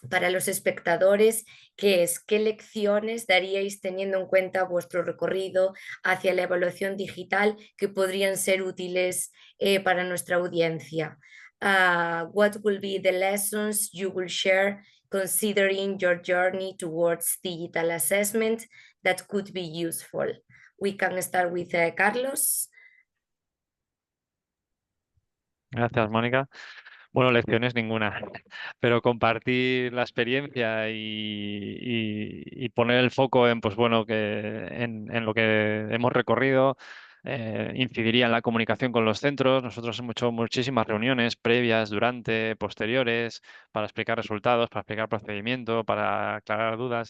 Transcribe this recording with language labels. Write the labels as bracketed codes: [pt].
[es] los espectadores, que es: ¿qué lecciones daríais teniendo en cuenta vuestro recorrido hacia la evaluación digital que podrían ser útiles para nuestra audiencia? [en] What will be the lessons you will share considering your journey towards digital assessment that could be useful? We can start with Carlos. [es] Gracias, Mónica. Bueno, lecciones ninguna, pero compartir la experiencia y poner el foco en, pues bueno, en lo que hemos recorrido, incidiría en la comunicación con los centros. Nosotros hemos hecho muchísimas reuniones previas, durante, posteriores, para explicar resultados, para explicar procedimiento, para aclarar dudas.